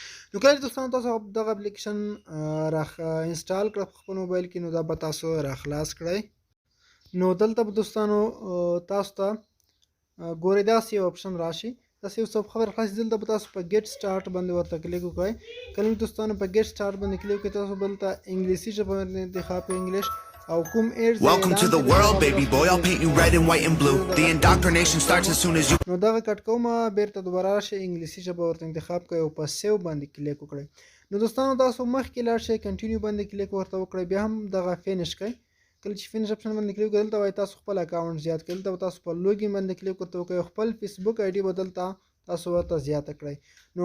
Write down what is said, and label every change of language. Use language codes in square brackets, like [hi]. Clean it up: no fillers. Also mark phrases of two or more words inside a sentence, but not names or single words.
[ps] نو کله چې دوستانو تاسو دغه اپلیکیشن انسټال کړه په خپل موبایل کې نو دا به تاسو راخلاص کړئ. نو دلته به دوستانو تاسو ته ګورئ داسې یو اپشن راشي، داسې یو صفحه به راخلاصي. دلته به تاسو په [en] Get Start [ps] باندې ورته کلیک وکړئ. کله چې دوستانو په [en] Get Start [ps] باندې کلیک وکړئ تاسو به دلته انګلیسي ژبه باندې انتخاب کړئ، انګلیش او کوم ایډز. [en] Welcome to the world, baby boy. I'll paint you red and white and blue. The indoctrination starts as soon as you. [ps] نو دغه کټ کومه بیرته دوباره راشئ، انګلیسي ژبه ورته انتخاب کړئ او په سیو باندې کلیک وکړئ. نو دوستانو تاسو مخکې لاړ شئ، کنټینیو باندې کلیک ورته وکړئ، بیا هم دغه فینش کړئ. کله چې فینش اپشن باندې کلیک وکړئ دلته وایي تاسو خپل اکاونټ زیات کړئ. دلته به تاسو په لوګین باندې کلیک ورته وکړئ، خپل فیسبوک آی ډي به دلته تاسو ورته زیاته کړئ.